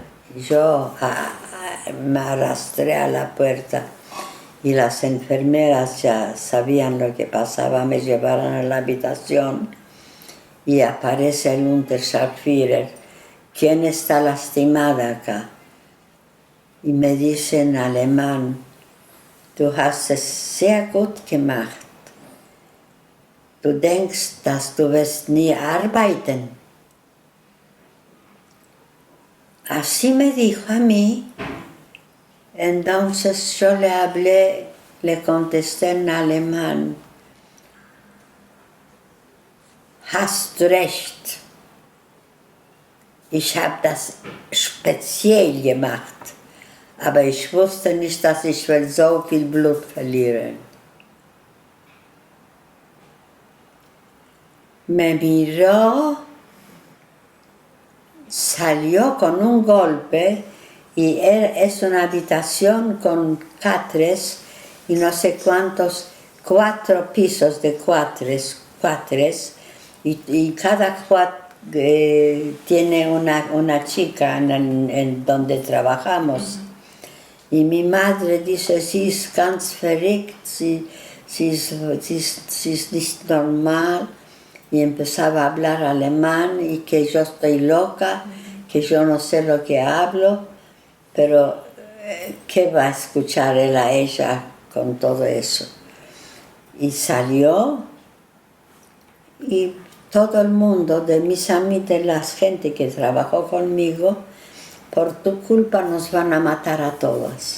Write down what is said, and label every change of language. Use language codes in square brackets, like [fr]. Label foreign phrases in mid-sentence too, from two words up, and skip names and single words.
[es] Y yo me arrastré a la puerta y las enfermeras ya sabían lo que pasaba, me llevaron a la habitación y aparece el Unterscharführer. ¿Quién está lastimada acá? Y me dice en alemán, [de] du hast es sehr gut gemacht. Du denkst, dass du wirst nie arbeiten. [es] Así me dijo a mí. Entonces yo le contesté en alemán, [de] hast recht. Ich habe das speziell gemacht, aber ich wusste nicht, dass ich so viel Blut verliere. [es] Me miró, salió con un golpe y es una habitación con catres y no sé cuántos, 4 pisos de catres y cada tiene una chica en donde trabajamos. Y mi madre dice, [de] sie ist ganz verrückt, sie ist nicht normal. [es] Y empezaba a hablar alemán y que yo estoy loca, que yo no sé lo que hablo, pero ¿qué va a escuchar él a ella con todo eso? Y salió y todo el mundo de mis amigos, de la gente que trabajó conmigo, por tu culpa nos van a matar a todas.